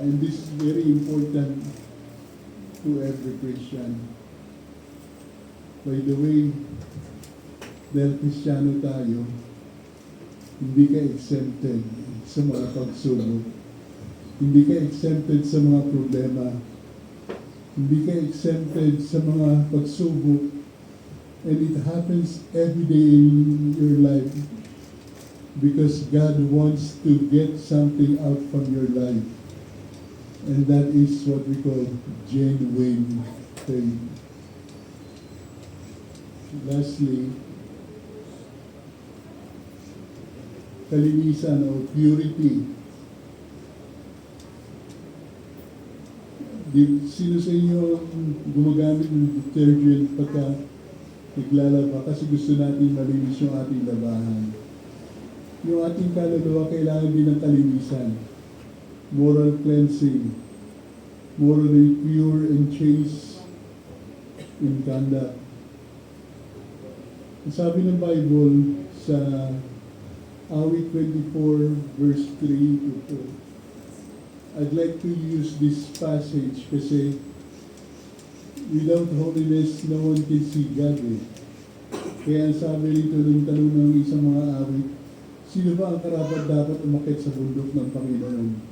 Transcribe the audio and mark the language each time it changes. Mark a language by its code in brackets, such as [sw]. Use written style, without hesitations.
[en] And this is very important to every Christian. By the way, [tl] dahil Kristiyano tayo, hindi ka exempted sa mga pagsubok. Hindi ka exempted sa mga problema. Hindi ka exempted sa mga pagsubok. [en] And it happens every day in your life because God wants to get something out from your life. And that is what we call genuine faith. [tl] Lastly, kalinisan o purity. Sino sa inyo gumagamit ng detergent pagka naglalaba kasi gusto natin malinis yung ating labahan? Yung ating kaluluwa kailangan din ng kalinisan. [en] Moral cleansing. Morally pure and chaste in conduct. [tl] Ang sabi ng Bible sa Awit 24 verse 3 to 4. [en] I'd like to use this passage kasi without holiness, no one can see God. [tl] Kaya ang sabi rito ng tanong ng isang mga awit, sino ba ang karapat dapat umakyat sa bundok ng Panginoon?